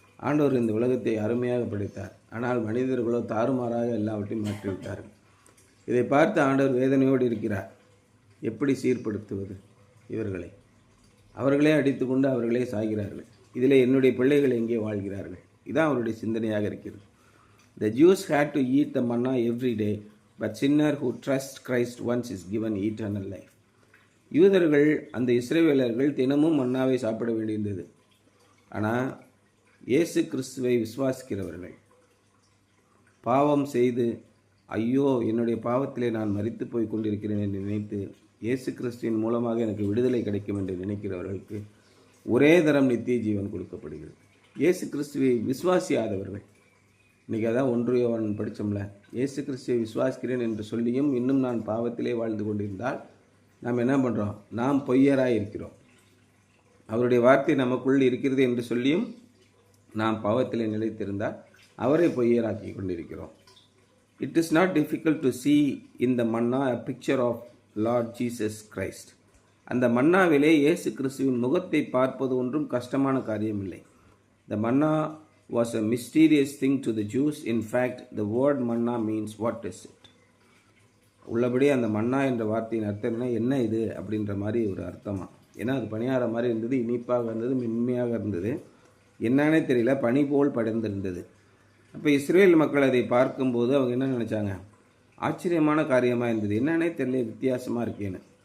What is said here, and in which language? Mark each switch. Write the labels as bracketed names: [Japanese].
[Tamil] ஆண்டவர் இந்த உலகத்தை அருமையாக படைத்தார், ஆனால் மனிதர்களோ தாறுமாறாக எல்லாவற்றையும் மாற்றிவிட்டார்கள். இதை பார்த்து ஆண்டவர் வேதனையோடு இருக்கிறார். எப்படி சீர்படுத்துவது இவர்களை? அவர்களே அடித்து கொண்டு அவர்களே சாகிறார்கள். இதில் என்னுடைய பிள்ளைகள் எங்கே வாழ்கிறார்கள்? இதான் அவருடைய சிந்தனையாக இருக்கிறது. [English] The Jews had to eat the manna every day, but sinner who trusts Christ once is given eternal life. [Tamil] யூதர்கள், அந்த இஸ்ரவேலர்கள் தினமும் மன்னாவை சாப்பிட வேண்டியிருந்தது. ஆனால் இயேசு கிறிஸ்துவை விசுவாசிக்கிறவர்கள் பாவம் செய்து ஐயோ என்னுடைய பாவத்திலே நான் மரித்து போய் கொண்டிருக்கிறேன் என்று நினைத்து இயேசு கிறிஸ்துவின் மூலமாக எனக்கு விடுதலை கிடைக்கும் என்று நினைக்கிறவர்களுக்கு ஒரே தரம் நித்திய ஜீவன் கொடுக்கப்படுகிறது. இயேசு கிறிஸ்துவை விசுவாசியாதவர்கள், இன்றைக்கி அதான் 1 யோவான் படித்தோம்ல, இயேசு கிறிஸ்துவை விசுவாசிக்கிறேன் என்று சொல்லியும் இன்னும் நான் பாவத்திலே வாழ்ந்து கொண்டிருந்தால் நாம் என்ன பண்ணுறோம்? நாம் பொய்யராக இருக்கிறோம். அவருடைய வார்த்தை நமக்குள் இருக்கிறது என்று சொல்லியும் நாம் பாவத்திலே நிலைத்திருந்தால் அவரை பொய்யராக்கி கொண்டிருக்கிறோம். [English] It is not difficult to see in the manna a picture of Lord Jesus Christ. [Tamil] அந்த மன்னாவிலே இயேசு கிறிஸ்துவின் முகத்தை பார்ப்பது ஒன்றும் கஷ்டமான காரியமில்லை. [English] The manna was a mysterious thing to the Jews. In fact, the word manna means what is it? [Tamil] உள்ளபடி அந்த மன்னா என்ற வார்த்தையின் அர்த்தம் என்ன இது அப்படின்ற மாதிரி ஒரு அர்த்தமா. ஏன்னா அது பணியார மாதிரி இருந்தது, இனிப்பாக இருந்தது, மென்மையாக இருந்தது, என்னன்னே தெரியல, பனி போல் படர்ந்திருந்தது. அப்போ இஸ்ரேல் மக்கள் அதை பார்க்கும்போது அவங்க என்ன நினச்சாங்க? ஆச்சரியமான காரியமாக இருந்தது, என்னன்னே தெரியல, வித்தியாசமாக இருக்கேன்னு.